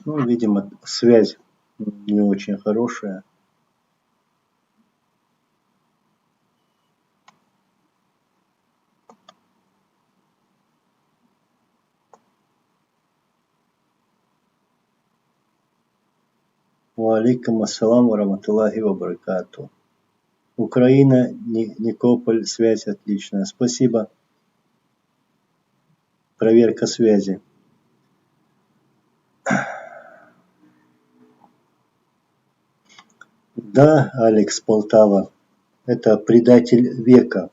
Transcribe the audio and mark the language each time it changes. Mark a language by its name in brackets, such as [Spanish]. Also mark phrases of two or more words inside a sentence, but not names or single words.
[Russian] Ну, видимо, связь не очень хорошая. [Arabic] وعليكم السلام ورحمة الله وبركاته. [Russian] Украина, Никополь, связь отличная. Спасибо. Проверка связи. Да, Алекс Полтава, это предатель века.